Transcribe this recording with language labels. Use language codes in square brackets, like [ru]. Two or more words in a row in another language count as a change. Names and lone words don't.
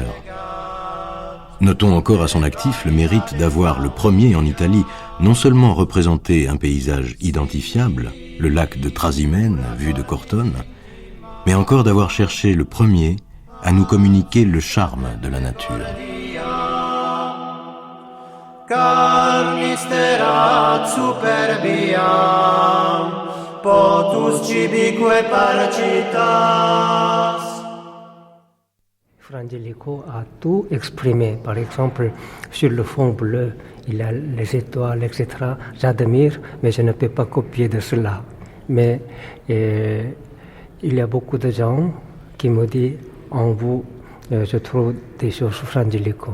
[fr] Notons encore à son actif le mérite d'avoir le premier en Italie non seulement représenté un paysage identifiable, le lac de Trasimène vu de Cortone, mais encore d'avoir cherché le premier à nous communiquer le charme de la nature. [la] Carmisterat superbiam, potus cibique [fr] parcitas. Fra Angelico a tout exprimé. Par exemple, sur le fond bleu, il a les étoiles, etc. J'admire, mais je ne peux pas copier de cela. Mais il y a beaucoup de gens qui me disent, en vous, je trouve des choses sur Fra Angelico.